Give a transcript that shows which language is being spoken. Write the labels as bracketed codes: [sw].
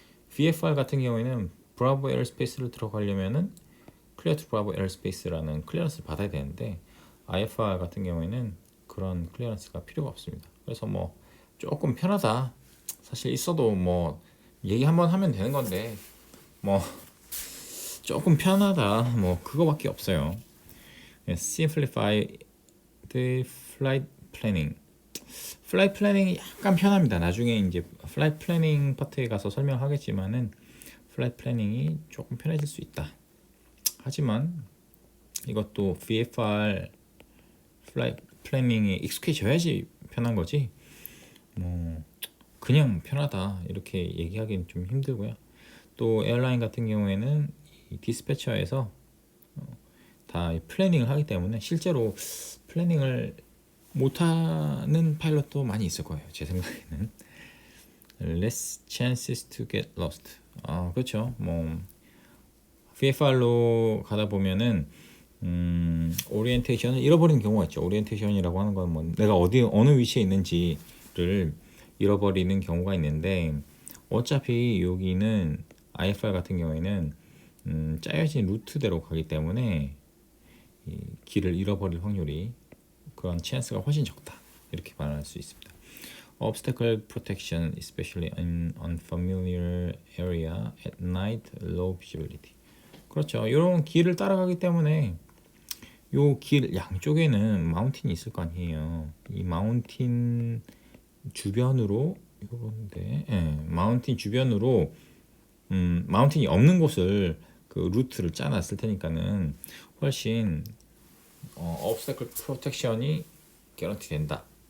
[ko] VFR 같은 경우에는 브라보 에어스페이스를 들어가려면은 클리어 투 브라보 에어스페이스라는 클리어런스를 받아야 되는데 IFR 같은 경우에는 그런 클리어런스가 필요가 없습니다. 그래서 뭐 조금 편하다. 사실 있어도 뭐 얘기 한번 하면 되는 건데 뭐 조금 편하다. 뭐 그거밖에 없어요. [en] Simplify the flight planning. [ko] 플라이트 플래닝이 약간 편합니다. 나중에 이제 플라이트 플래닝 파트에 가서 설명하겠지만은 플라이트 플래닝이 조금 편해질 수 있다. 하지만 이것도 VFR 플라이트 플래닝에 익숙해져야지 편한 거지. 뭐 그냥 편하다 이렇게 얘기하기는 좀 힘들고요. 또 에어라인 같은 경우에는 이 디스패처에서 다 플래닝을 하기 때문에 실제로 플래닝을 못하는 파일럿도 많이 있을 거예요. 제 생각에는. [en] Less chances to get lost. [ko] 그렇죠. 뭐 VFR로 가다 보면은 오리엔테이션을 잃어버리는 경우가 있죠. 오리엔테이션이라고 하는 건 뭐 내가 어느 위치에 있는지를 잃어버리는 경우가 있는데 어차피 여기는 IFR 같은 경우에는 짜여진 루트대로 가기 때문에 이 길을 잃어버릴 확률이 그런 찬스가 훨씬 적다 이렇게 말할 수 있습니다. [en] Obstacle protection, especially in unfamiliar area at night, low visibility. [ko] 그렇죠. 이런 길을 따라가기 때문에 요 길 양쪽에는 마운틴이 있을 거 아니에요. 이 마운틴 주변으로 요런데, 마운틴 주변으로 마운틴이 없는 곳을 그 루트를 짜놨을 테니까는 훨씬 obstacle protection이 개런티 된다.